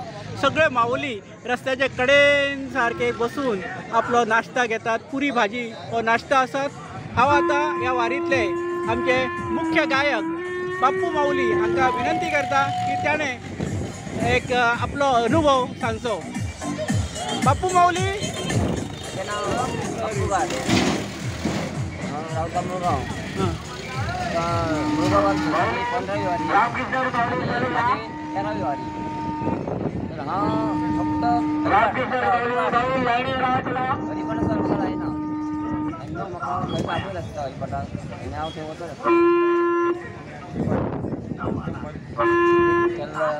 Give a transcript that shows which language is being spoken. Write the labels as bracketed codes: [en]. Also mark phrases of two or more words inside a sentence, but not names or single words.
[kok] सगळे माऊली रस्त्याच्या कडेन सारखे बसून आपलो नाश्ता घेतात. पुरी भाजी हो नाश्ता आसात. हांव आता ह्या वारीतले आमचे मुख्य गायक बाप्पू माऊली हांकां विनंती करता की ताणें एक आपलो अनुभव सांगचो. बाप्पू माऊली. मुळगांवात 15वी वारी, 13वी वारी. [mr] तर हा फक्त हरिपणासारखं आहे ना. [kok] आणि मग म्हाका खंय पावयल आसता हरिपणाक आनी हांव थंय वचत आसता.